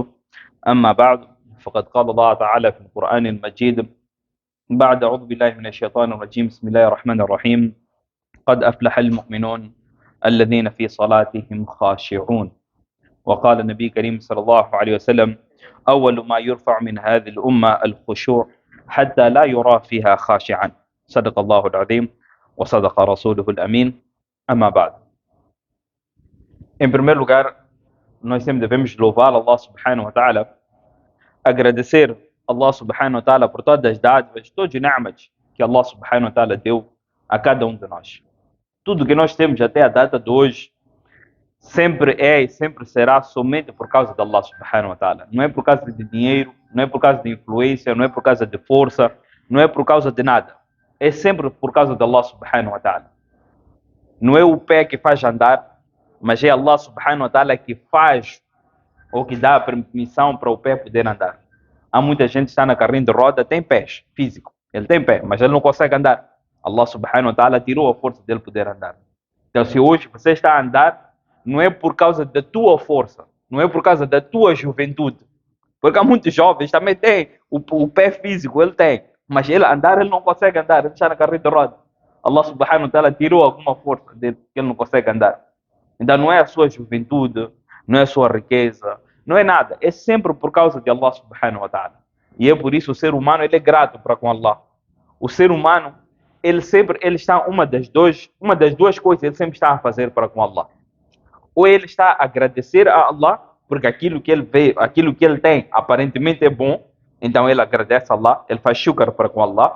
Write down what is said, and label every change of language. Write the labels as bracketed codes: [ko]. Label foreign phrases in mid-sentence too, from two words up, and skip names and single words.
[ar] أما بعد، فقد قال الله تعالى في القرآن المجيد بعد أعوذ بالله من الشيطان الرجيم بسم الله الرحمن الرحيم: قد أفلح المؤمنون الذين في صلاتهم خاشعون. وقال النبي الكريم صلى الله عليه وسلم: أول ما يرفع من هذه الأمة الخشوع حتى لا يرى فيها خاشعا. صدق الله العظيم وصدق رسوله الأمين. أما بعد. [pt] Em primeiro lugar, nós sempre devemos louvar Allah [ar] سبحانه وتعالى, [pt] agradecer Allah [ar] سبحانه وتعالى [pt] por todas as dádivas, todos os ni'mat que Allah [ar] سبحانه وتعالى [pt] deu a cada um de nós. Tudo que nós temos até a data de hoje sempre é e sempre será somente por causa de Allah [ar] سبحانه وتعالى. [pt] Não é por causa de dinheiro, não é por causa de influência, não é por causa de força, não é por causa de nada. É sempre por causa de Allah [ar] سبحانه وتعالى. [pt] Não é o pé que faz andar, mas é Allah [ar] سبحانه وتعالى [pt] que faz ou que dá a permissão para o pé poder andar. Há muita gente que está na carrinho de roda, tem pés físico, ele tem pé, mas ele não consegue andar. Allah [ar] سبحانه وتعالى [pt] tirou a força dele poder andar. Então, se hoje você está a andar, não é por causa da tua força, não é por causa da tua juventude. Porque há muitos jovens também têm o pé físico, ele tem, mas ele andar, ele não consegue andar, ele está na carrinho de roda. Allah [ar] سبحانه وتعالى [pt] tirou alguma força dele, que ele não consegue andar. Então, não é a sua juventude, não é a sua riqueza, não é nada. É sempre por causa de Allah [ar] سبحانه وتعالى. [pt] E é por isso o ser humano ele é grato para com Allah. O ser humano, ele está uma das duas coisas ele sempre está a fazer para com Allah. Ou ele está a agradecer a Allah porque aquilo que ele vê, aquilo que ele tem aparentemente é bom, então ele agradece a Allah, ele faz shukr para com Allah.